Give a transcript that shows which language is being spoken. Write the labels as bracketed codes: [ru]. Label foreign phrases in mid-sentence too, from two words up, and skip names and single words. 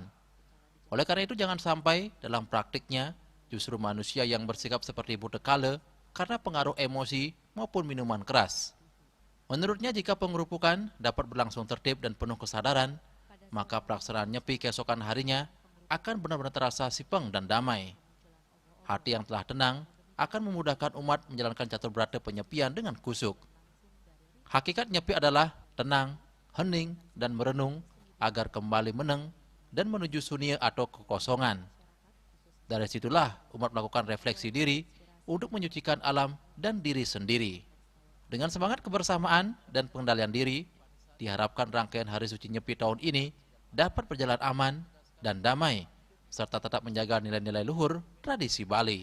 [id] Oleh karena itu jangan sampai dalam praktiknya justru manusia yang bersikap seperti bute kale karena pengaruh emosi maupun minuman keras. Menurutnya jika pengerupukan dapat berlangsung tertib dan penuh kesadaran, maka pelaksanaan Nyepi keesokan harinya akan benar-benar terasa sipeng dan damai. Hati yang telah tenang akan memudahkan umat menjalankan catur berata penyepian dengan kusuk. Hakikat Nyepi adalah tenang, hening, dan merenung agar kembali meneng dan menuju sunia atau kekosongan. Dari situlah umat melakukan refleksi diri untuk menyucikan alam dan diri sendiri. Dengan semangat kebersamaan dan pengendalian diri, diharapkan rangkaian Hari Suci Nyepi tahun ini dapat berjalan aman dan damai, serta tetap menjaga nilai-nilai luhur tradisi Bali.